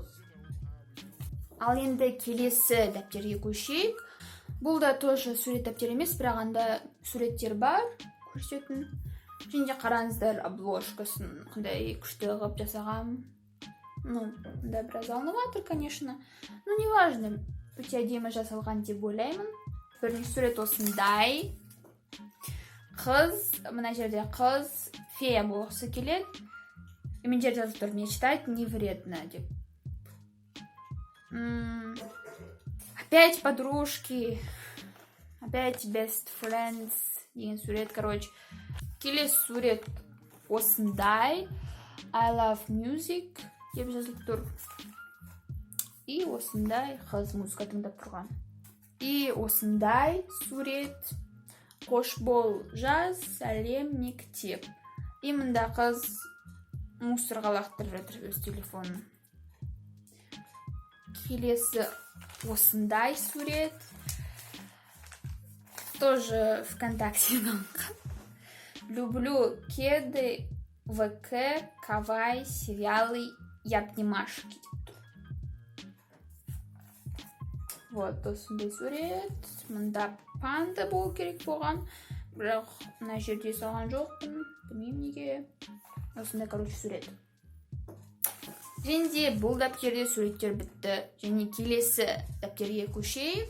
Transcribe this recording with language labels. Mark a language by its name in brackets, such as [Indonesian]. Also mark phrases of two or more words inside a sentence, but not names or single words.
[Kazakh] Ал енді келесі дәптерге көшейік. Бұл да тоже сурет дәптер емес, бірақ анда суреттер бар көрсететін. Және қараңыздар обложкасын қандай күшті қылып жасаған. Да, біраз алынып жатыр, конечно. [Russian] Не важно, [Kazakh] өте әдемі жасалған деп ойлаймын. Бірінші сурет осындай. Қыз, мына жерде қыз фея болғысы келеді. Мен жерде жазып тұр, [Russian] мечтать не вредно деп. Опять подружки, опять [English] best friends [Kazakh] деген сурет, Келесі сурет осындай. [English] I love music [Kazakh] деп жазылып тұр. И осындай қыз музыка тыңдап тұрған. И осындай сурет қош бол жаз, сәлем мектеп. И мында қыз мусорға лақтырып жатыр өз телефонын. Келесі осындай сурет. Тоже ВКонтактеден алынған. [Russian] Люблю кеды, ВК, кавай, сериалы и обнимашки. [Kazakh] Вот осындай сурет. Мында панда болу керек болған. Бірақ мына жерде салған жоқпын. Білмеймін неге. Осындай, сурет. Және бұл дәптерде суреттер бітті. Және келесі дәптерге көшейік.